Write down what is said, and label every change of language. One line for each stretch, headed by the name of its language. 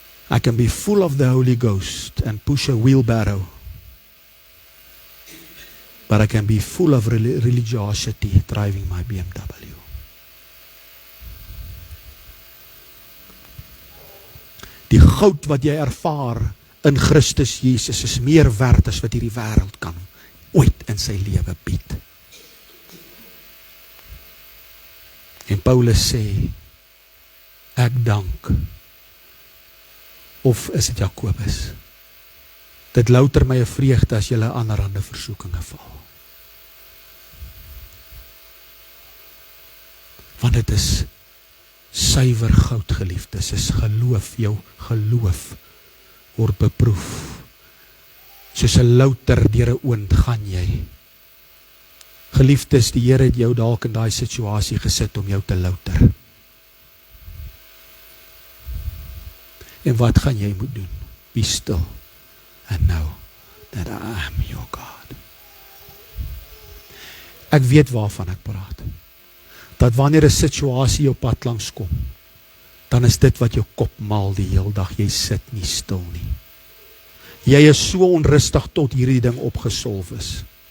English: I can be full of the Holy Ghost and push a wheelbarrow, but I can be full of religiosity driving my BMW.
Afrikaans: Die goud wat jy ervaar in Christus Jesus is meer werd as wat hierdie wêreld kan ooit in sy lewe bied. En Paulus sê, ek dank, of is dit Jakobus, dit louter my 'n vreugde as julle allerhande versoekinge val. Want dit is suiwer goud, geliefdes, is geloof, jou geloof word beproef. Soos 'n louter deur 'n oond gaan jy. Geliefdes, die Here het jou dalk in daai situasie gesit om jou te louter. En wat gaan jy moet doen?
English: Be still and know that I am your God.
Afrikaans: Ek weet waarvan ek praat. Dat wanneer 'n situasie op pad langs kom, dan is dit wat jou kop maal die heel dag. Jy sit nie stil nie. Jy is so onrustig tot hierdie ding opgesolf is.